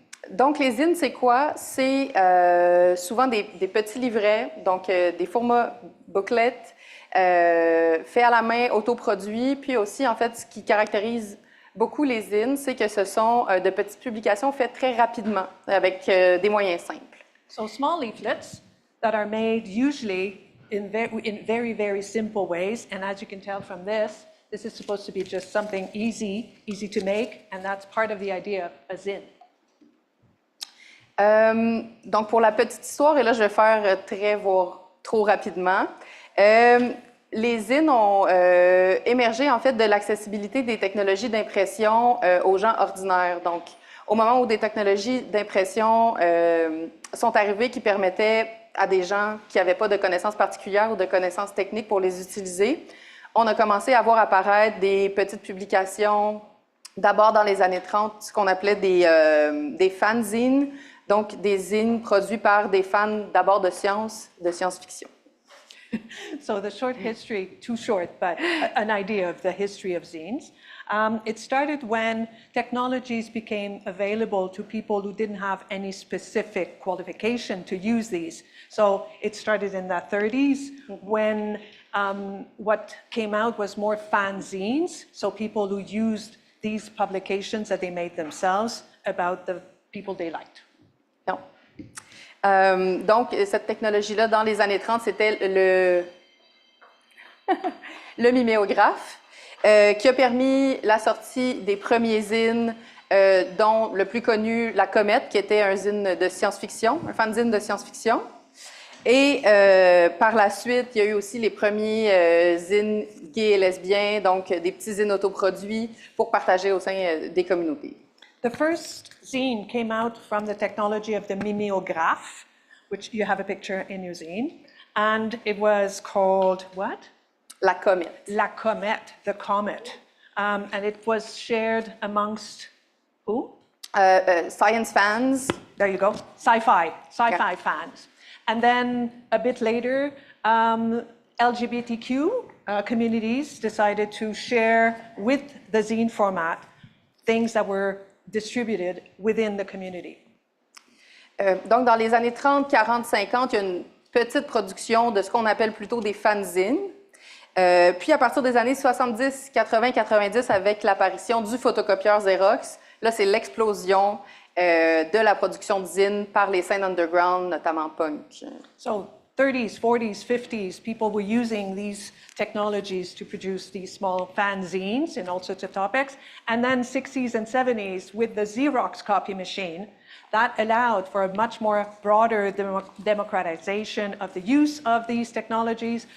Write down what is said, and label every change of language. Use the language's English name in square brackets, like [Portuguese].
[French] Donc, les zines, c'est quoi? C'est souvent des petits livrets, donc des formats booklets, faits à la main, autoproduits. Puis aussi, en fait, ce qui caractérise beaucoup les zines, c'est que ce sont de petites publications faites très rapidement, avec des moyens simples. [English] So, small leaflets that are made usually in very, very simple ways. And as you can tell from this is supposed to be just something easy to make, and that's part of the idea of a zine. [French] Donc, pour la petite histoire, et là, je vais faire voire trop rapidement, les zines ont émergé, en fait, de l'accessibilité des technologies d'impression aux gens ordinaires. Donc, au moment où des technologies d'impression sont arrivées qui permettaient à des gens qui n'avaient pas de connaissances particulières ou de connaissances techniques pour les utiliser, on a commencé à voir apparaître des petites publications, d'abord dans les années 30, ce qu'on appelait des fanzines, Donc, des zines produits par des fans d'abord de science-fiction. [English] So the short history, too short, but an idea of the history of zines. It started when technologies became available to people who didn't have any specific qualification to use these. So it started in the 30s when what came out was more fanzines, so people who used these publications that they made themselves about the people they liked. [French] Non. Donc, cette technologie-là, dans les années 30, c'était le miméographe, qui a permis la sortie des premiers zines, dont le plus connu, La Comète, qui était un zine de science-fiction, un fanzine de science-fiction. Et par la suite, il y a eu aussi les premiers zines gays et lesbiens, donc des petits zines autoproduits pour partager au sein des communautés. [English] The first zine came out from the technology of the mimeograph, which you have a picture in your zine, and it was called what? [French] La Comète. [English] La Comète, the comet. And it was shared amongst who? Science fans. There you go, sci-fi fans. And then a bit later, LGBTQ communities decided to share with the zine format things that were distributed within the community. [French] Donc, dans les années 30, 40, 50, il y a une petite production de ce qu'on appelle plutôt des fanzines. Puis, à partir des années 70, 80, 90, avec l'apparition du photocopieur Xerox, là, c'est l'explosion de la production de zines par les scènes underground, notamment punk. [English] So 30s, 40s, 50s, people were using these technologies to produce these small fanzines in all sorts of topics. And then 60s and 70s with the Xerox copy machine, that allowed for a much more broader democratization of the use of these technologies.